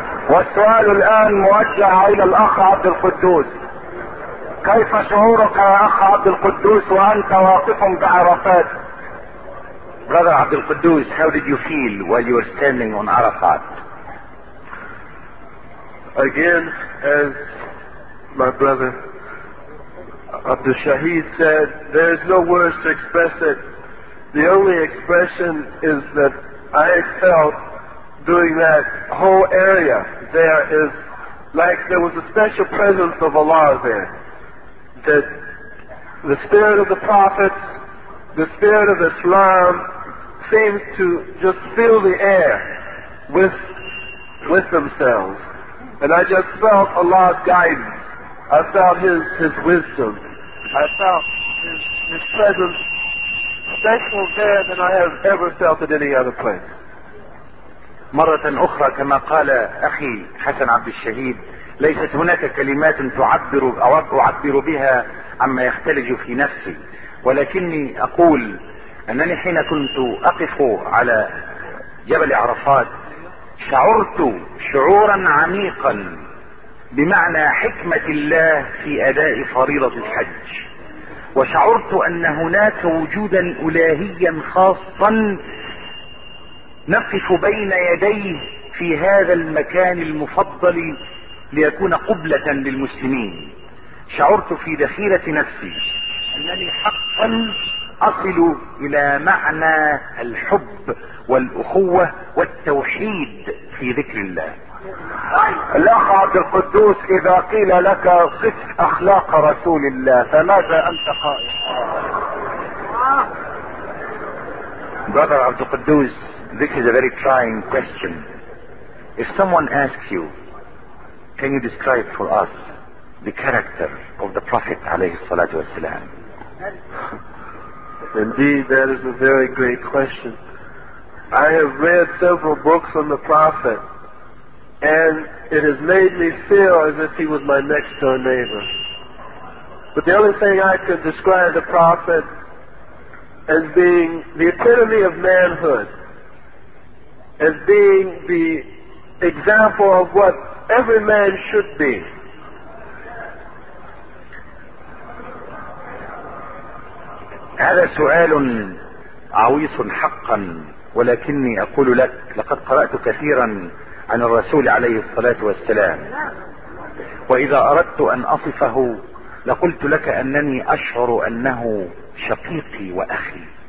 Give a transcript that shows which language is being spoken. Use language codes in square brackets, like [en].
[ar] والسؤال الان موجه الى الاخ عبد القدوس. كيف شعورك يا اخ عبد القدوس وانت واقف بعرفات؟ [en] Brother عبد القدوس, how did you feel while you were standing on Arafat? Again, as my brother Abdul Shaheed said, there is no words to express it. The only expression is that I felt doing that whole area there is like there was a special presence of Allah there. That the spirit of the prophets, the spirit of Islam seems to just fill the air with themselves. And I just felt Allah's guidance. I felt his wisdom. I felt his presence special there than I have ever felt at any other place. [ar] مرة أخرى كما قال أخي حسن عبد الشهيد, ليست هناك كلمات تعبر أو أعبر بها عما يختلج في نفسي, ولكني أقول أنني حين كنت أقف على جبل عرفات شعرت شعورا عميقا بمعنى حكمة الله في أداء فريضة الحج, وشعرت أن هناك وجودا إلهيا خاصا نقف بين يديه في هذا المكان المفضل ليكون قبلة للمسلمين. شعرت في ذخيرة نفسي أنني حقا أصل إلى معنى الحب والأخوة والتوحيد في ذكر الله. الأخ عبد القدوس, إذا قيل لك صف أخلاق رسول الله فماذا أنت قائل؟ [en] Brother عبد القدوس, this is a very trying question. If someone asks you, can you describe for us the character of the Prophet [ar] عليه الصلاة والسلام؟ [en] Indeed, that is a very great question. I have read several books on the Prophet, and it has made me feel as if he was my next door neighbor. But the only thing I could describe the Prophet as being the epitome of manhood, as being the example of what every man should be. [ar] هذا سؤال عويص حقا, ولكني اقول لك لقد قرأت كثيرا عن الرسول عليه الصلاة والسلام, واذا اردت ان اصفه لقلت لك انني اشعر انه شقيقي واخي.